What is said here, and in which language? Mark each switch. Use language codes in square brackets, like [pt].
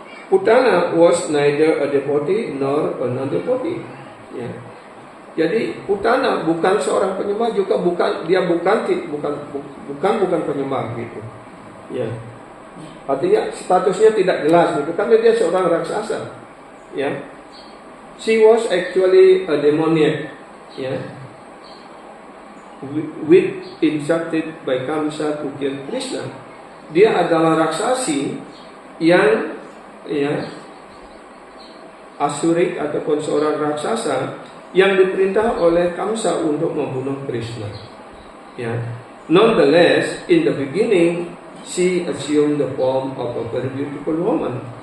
[en] Putana was neither a devotee nor a non-devotee. [id] Ya. Jadi Putana bukan seorang penyembah, juga bukan penyembah gitu. Ya. Artinya statusnya tidak jelas gitu karena dia seorang raksasa. Ya. [en] She was actually a demoniac. Ya. With instructed by Kamsa to kill Krishna. [id] Dia adalah raksasi yang asurik ataupun seorang raksasa yang diperintah oleh Kamsa untuk membunuh Krishna. Ya. [en] Nonetheless, in the beginning, she assumed the form of a very beautiful woman.